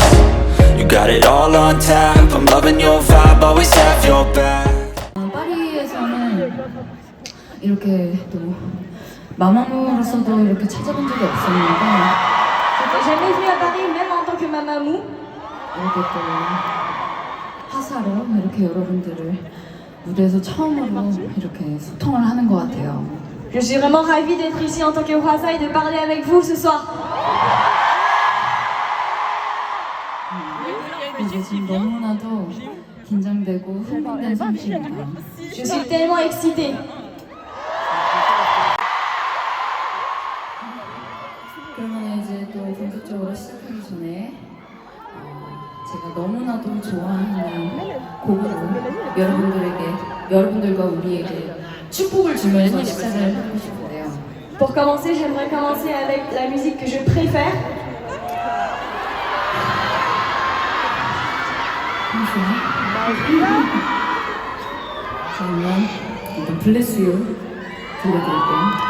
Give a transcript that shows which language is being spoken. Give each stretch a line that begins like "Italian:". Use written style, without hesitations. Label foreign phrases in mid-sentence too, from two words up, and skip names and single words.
English: You got it all on tap. I'm loving your vibe, always have your back.
Korean: 파리에서는 이렇게 또 마마무로서도 이렇게 찾아본 적이 없었는데
French: J'étais jamais venue à Paris même en tant que mamamou.
Korean: 이렇게 또 화사로 이렇게 여러분들을 무대에서 처음으로 이렇게 소통을 하는 것 같아요.
French: Je suis vraiment ravie d'être ici en tant que Hwasa et de parler avec vous ce soir.
Korean: 이제 지금 너무나도 긴장되고 흥분된 상태입니다.
French: Je suis tellement excitée.
Korean: 그러면 이제 또 본격적으로 시작하기 전에 제가 너무나도 좋아하는 곡으로 여러분들과 우리에게 축복을 주면서 시작을 하고 싶은데요.
French: Pour commencer, j'aimerais commencer avec la musique que je préfère.
Korean: 그러면 일단 Bless You 들려드릴게요.